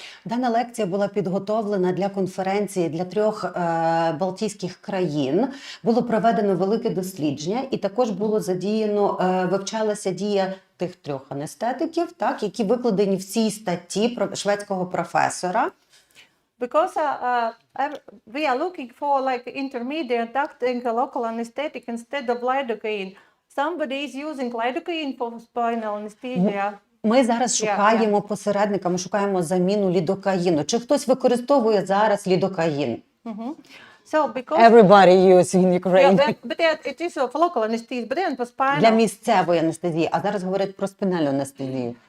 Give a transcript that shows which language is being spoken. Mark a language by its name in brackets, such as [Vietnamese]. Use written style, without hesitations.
[Ukrainian] Дана лекція була підготовлена для конференції для 3 балтійських країн. Було проведено велике дослідження і також було задіяно, вивчалася дія тих 3 анестетиків, так, які викладені в цій статті шведського професора. [English] Because we are looking for like intermediate acting local anesthetic instead of lidocaine. Somebody is using lidocaine for spinal anesthesia. [Ukrainian] Ми зараз шукаємо посередника, ми шукаємо заміну лідокаїну. Чи хтось використовує зараз лідокаїн? [English] So because Everybody use in Ukraine. but it is for local anesthesia, but then for spinal. [Ukrainian] Для місцевої анестезії, а зараз говорять про спінальну анестезію.